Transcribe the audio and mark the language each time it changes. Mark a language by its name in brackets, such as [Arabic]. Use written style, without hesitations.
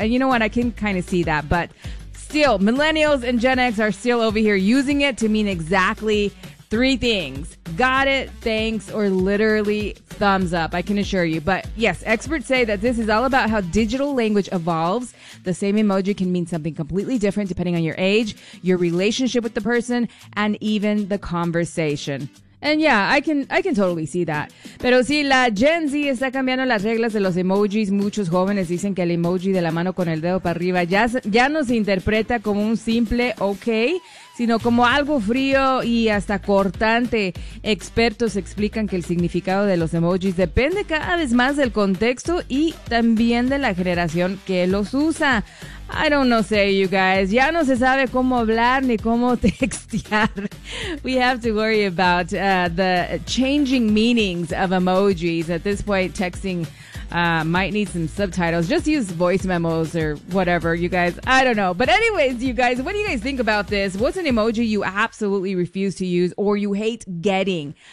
[English] And you know what? I can kind of see that. But still, millennials and Gen X are still over here using it to mean exactly three things: got it, thanks, or literally thumbs up, I can assure you. But yes, experts say that this is all about how digital language evolves. The same emoji can mean something completely different depending on your age, your relationship with the person, and even the conversation. And yeah, I can totally see that. [Spanish] Pero sí, la Gen Z está cambiando las reglas de los emojis. Muchos jóvenes dicen que el emoji de la mano con el dedo para arriba ya no se interpreta como un simple okay, sino como algo frío y hasta cortante. Expertos explican que el significado de los emojis depende cada vez más del contexto y también de la generación que los usa. [English] I don't know, say you guys. [Spanish] Ya no se sabe cómo hablar ni cómo textear. [English] We have to worry about the changing meanings of emojis. At this point, texting might need some subtitles. Just use voice memos or whatever, you guys. I don't know. But anyways, you guys, what do you guys think about this? What's an emoji you absolutely refuse to use or you hate getting?